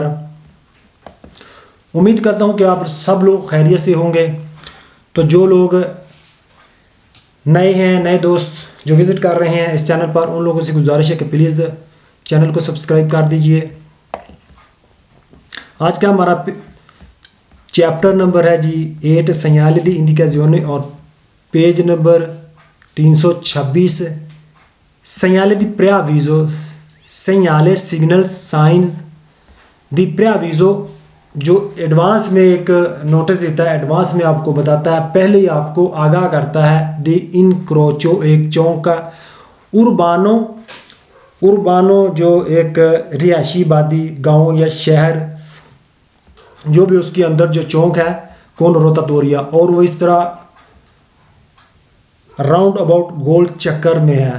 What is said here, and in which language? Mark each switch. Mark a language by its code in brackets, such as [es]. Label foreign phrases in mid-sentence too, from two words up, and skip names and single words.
[hi] उम्मीद करता हूँ कि आप सब लोग खैरियत से होंगे। तो जो लोग नए हैं, नए दोस्त जो विज़िट कर रहे हैं इस चैनल पर, उन लोगों से गुजारिश है कि प्लीज़ चैनल को सब्सक्राइब कर दीजिए। आज का हमारा [en] chapter number [hi] है जी 8 [it] segnali di indicazione [hi] और [en] page number [hi] 326 [it] segnale di preavviso, segnale [en] signal signs [it] di preavviso, [hi] जो एडवांस में एक नोटिस देता है, एडवांस में आपको बताता है, पहले ही आपको आगाह करता है। [it] di incrocio, [hi] एक चौक का। उर्बानो जो एक रिहायशी आबादी, गांव या शहर, जो भी उसके अंदर जो चौक है, [it] con rotatoria, [hi] और वो इस तरह [en] round about [hi] गोल चक्कर में है।